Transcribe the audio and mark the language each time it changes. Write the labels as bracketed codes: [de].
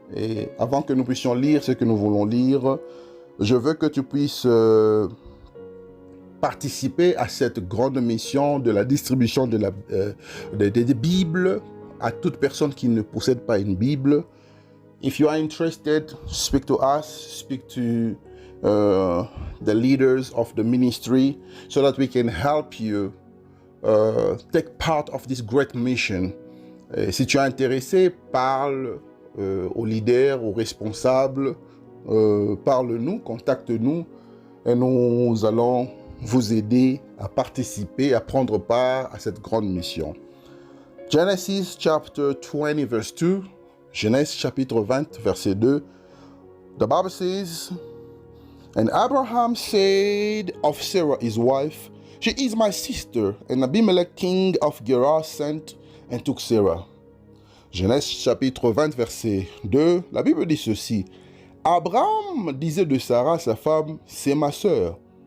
[fr] Et avant que nous puissions lire ce que nous voulons lire, je veux que tu puisses participer à cette grande mission de la distribution des Bibles à toute personne qui ne possède pas une Bible. [en] If you are interested, speak to us, speak to the leaders of the ministry so that we can help you take part of this great mission. [fr] Si tu es intéressé, parle aux leaders, aux responsables, parle-nous, contacte-nous et nous allons vous aider à participer, à prendre part à cette grande mission. [en] Genesis chapter 20 verse 2, [fr] Genèse chapitre 20 verset 2, [en] the Bible says, "And Abraham said of Sarah his wife, She is my sister, and Abimelech king of Gerar sent and took Sarah." [fr] Genèse chapitre 20 verset 2, la Bible dit ceci, Abraham disait de Sarah sa femme, c'est ma sœur.